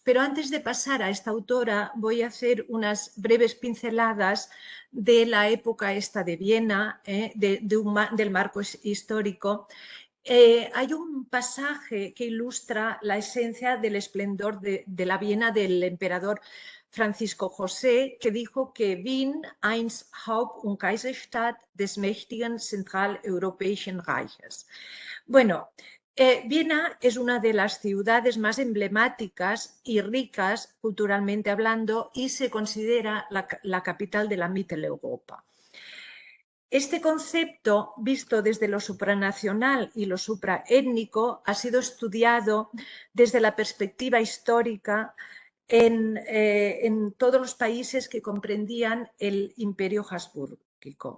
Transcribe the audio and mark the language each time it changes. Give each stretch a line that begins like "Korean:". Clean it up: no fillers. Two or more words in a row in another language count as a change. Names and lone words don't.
Spanish: Pero antes de pasar a esta autora voy a hacer unas breves pinceladas de la época esta de Viena, del marco histórico. Hay un pasaje que ilustra la esencia del esplendor de la Viena del emperador Francisco José, que dijo que
German: Wien einst Haupt- und Kaiserstadt des mächtigen zentraleuropäischen Reiches.
Spanish: Bueno, Viena es una de las ciudades más emblemáticas y ricas culturalmente hablando y se considera la capital de la Mitteleuropa. Este concepto, visto desde lo supranacional y lo supraétnico, ha sido estudiado desde la perspectiva histórica en todos los países que comprendían el Imperio Habsbúrgico.